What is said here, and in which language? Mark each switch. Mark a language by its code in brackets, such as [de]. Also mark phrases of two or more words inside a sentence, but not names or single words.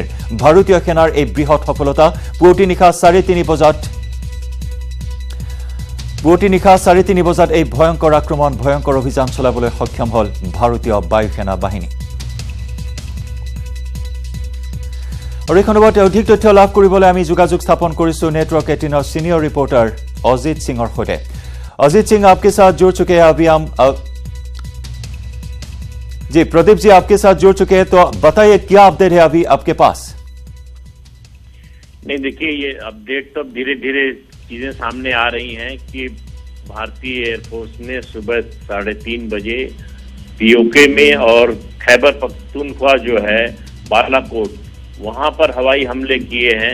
[as] ভাৰতীয় সেনাৰ এই বৃহৎ সফলতা পুৱতি নিশা 3:30 বজাত এই ভয়ংকৰ আক্ৰমণ ভয়ংকৰ অভিযান চলাবলৈ সক্ষম হ'ল ভাৰতীয় বায়ু সেনা বাহিনী। আৰু এই খণ্ডত অধিক তথ্য লাভ কৰিবলৈ আমি যোগাযোগ স্থাপন কৰিছোঁ নেটৱৰ্ক 18ৰ সিনিয়ৰ ৰিপৰ্টাৰ অজিত সিঙৰ সৈতে। [hi] अजीत सिंह आपके साथ जुड़ चुके हैं अभी हम जी प्रदीप जी आपके साथ जुड़ चुके हैं, तो बताइए क्या अपडेट है अभी आपके पास। नहीं देखिए, ये अपडेट तो धीरे धीरे चीजें सामने आ रही हैं कि भारतीय एयरफोर्स ने सुबह 3:30 बजे POK में और खैबर पख्तूनख्वा जो है बालाकोट वहां पर हवाई हमले किए हैं।